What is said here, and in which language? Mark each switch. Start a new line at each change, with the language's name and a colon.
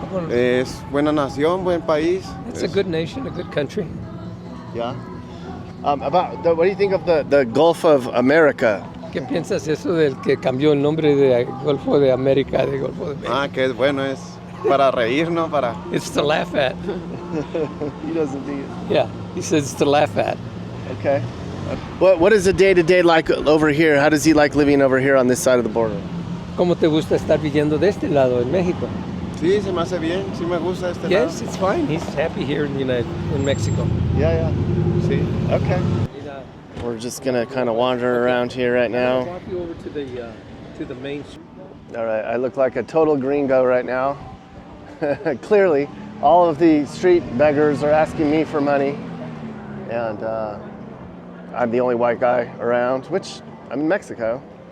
Spanish: Es buena nación, buen país.
English: It's a good nation, a good country. Yeah. What do you think of the Gulf of America?
Spanish: ¿Qué piensas eso del que cambió el nombre de Golfo de América de Golfo de México? Ah, que bueno, es para reír, ¿no? Para...
English: It's to laugh at. He doesn't think it. Yeah, he says it's to laugh at. Okay. What is the day-to-day like over here? How does he like living over here on this side of the border?
Spanish: ¿Cómo te gusta estar viviendo de este lado en México? Sí, se me hace bien, sí me gusta este
English: Yes,
Spanish: lado.
English: it's fine. He's happy here in Mexico. Yeah.
Spanish: Sí.
English: Okay. We're just gonna kind of wander around here right now. I'll walk you over to the main street. All right, I look like a total gringo right now. Clearly, all of the street beggars are asking me for money, and I'm the only white guy around, which I'm in Mexico.